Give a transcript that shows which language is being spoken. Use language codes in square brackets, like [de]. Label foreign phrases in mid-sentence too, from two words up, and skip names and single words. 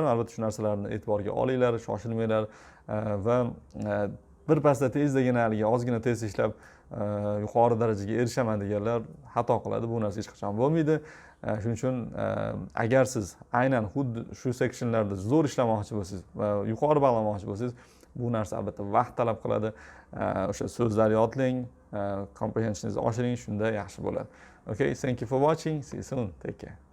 [uz] Albatta shu narsalarni e'tiborga olinglar, shoshilmanglar va birpasda tezdagina haligi ozgina test ishlab yuqori darajaga erishaman deganlar xato qiladi. Bu narsa hech qachon bo'lmaydi. Shuning uchun agar siz aynan xuddi shu sectionlarda zo'r ishlamoqchi bo'lsangiz va yuqori bog'lamoqchi bo'lsangiz, bu narsa albatta vaqt talab qiladi. O'sha so'zlarni yodlang, comprehensioningizni oshiring, shunda yaxshi bo'ladi. [en] Okay, thank you for watching. See you soon. Take care.